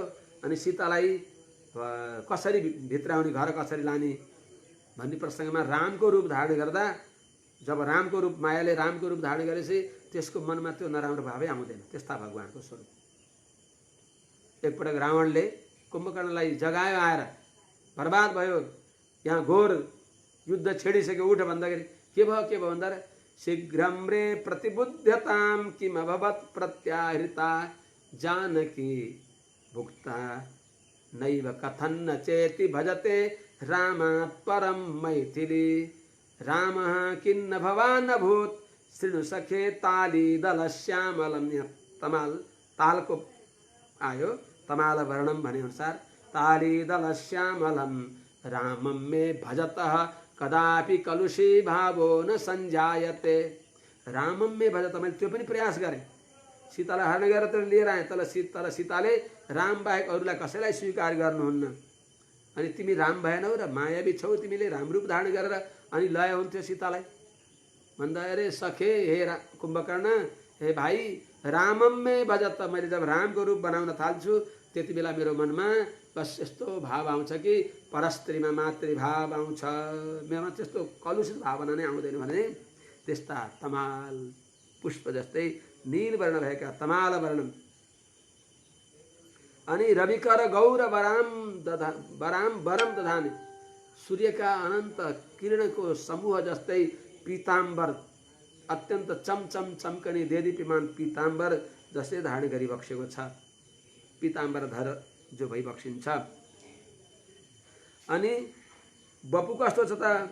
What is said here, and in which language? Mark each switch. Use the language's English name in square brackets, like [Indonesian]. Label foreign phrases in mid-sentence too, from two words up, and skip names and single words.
[Nepali] अनि सीतालाई कसरी भित्राउने, घर कसरी लाने भन्ने प्रसङ्गमा रामको रूप धारण गर्दा, जब रामको रूप, मायाले रामको रूप धारण गरेपछि त्यसको मनमा त्यो नराम्रो भावै आउँदैन। त्यस्ता भगवानको स्वरूप। एकपटक रावणले कुम्भकर्णलाई जगायो, आएर बर्बाद भयो, यहाँ घोर युद्ध छेडिसक्यो, उठ भन्दाखेरि के भयो भन्दा [Sanskrit] शीघ्रं रे प्रतिबुध्यताम किम अभवत् प्रत्याहृता जानकी भुक्ता नैव कथन्न चेति भजते रामात् परम मैथिली रामः किन्न भवान् अभूत् शृणु सखे ताली दल श्यामलम। तमाल, [Nepali] तालको आयो, [Sanskrit] तमाल वर्णम [Nepali] भने अनुसार [Sanskrit] ताली दल श्यामलम रामम मे भजतः कदापि कलुषी भावो न संजायते। रामम मे भजत, [Nepali] मैले त्यो पनि प्रयास गरेँ। सीतालाई हरण गरेर त लिएर आएँ, तर सीताले राम बाहेक अरूलाई कसैलाई स्वीकार गर्नुहुन्न। अनि तिमी राम भएनौ र मायावी छौ, तिमीले राम रूप धारण गरेर अनि लय हुन्थ्यो सीतालाई भन्दा, अरे सखे, हे कुम्भकर्ण, हे भाइ, [Sanskrit] रामम मे भजत, [Nepali] मैले जब रामको रूप बनाउन थाल्छु त्यति बेला मेरो मनमा बस यस्तो भाव आउँछ कि परस्त्रीमा मातृभाव आउँछ, मेरोमा त्यस्तो कलुषित भावना नै आउँदैन भने त्यस्ता तमाल पुष्प जस्तै नील वर्ण भएका [Sanskrit] तमाल वर्णम। अनि रविकर गौर वराम वरम दधाने, [Nepali] सूर्यका अनन्त किरणको समूह जस्तै पीताम्बर, अत्यन्त चमचम चम्कने देदीप्यमान पीताम्बर जसले धारण गरी बक्सेको छ। पीताम्बर धर जो भइबक्सिन्छ। अनि बपु कस्तो छ त?